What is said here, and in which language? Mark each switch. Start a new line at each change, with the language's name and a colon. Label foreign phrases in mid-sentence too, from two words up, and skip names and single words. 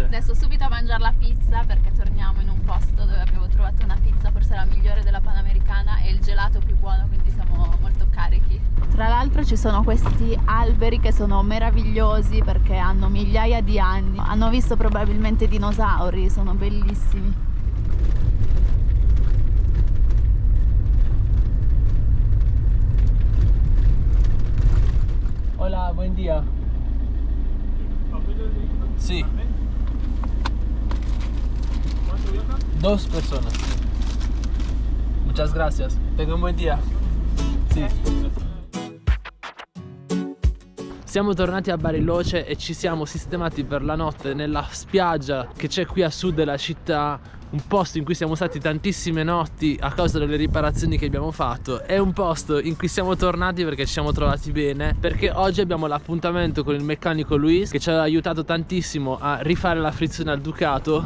Italian: Adesso subito a mangiare la pizza perché torniamo in un posto dove abbiamo trovato una pizza forse la migliore della Panamericana e il gelato più buono, quindi siamo molto carichi. Tra l'altro ci sono questi alberi che sono meravigliosi perché hanno migliaia di anni, hanno visto probabilmente dinosauri, sono bellissimi.
Spanish: Hola, buen día. Sí. Dos personas. Muchas gracias. Tenga un buen día. Sí.
Italian: Siamo tornati a Bariloche e ci siamo sistemati per la notte nella spiaggia che c'è qui a sud della città. Un posto in cui siamo stati tantissime notti a causa delle riparazioni che abbiamo fatto. È un posto in cui siamo tornati perché ci siamo trovati bene, perché oggi abbiamo l'appuntamento con il meccanico Luis che ci ha aiutato tantissimo a rifare la frizione al Ducato.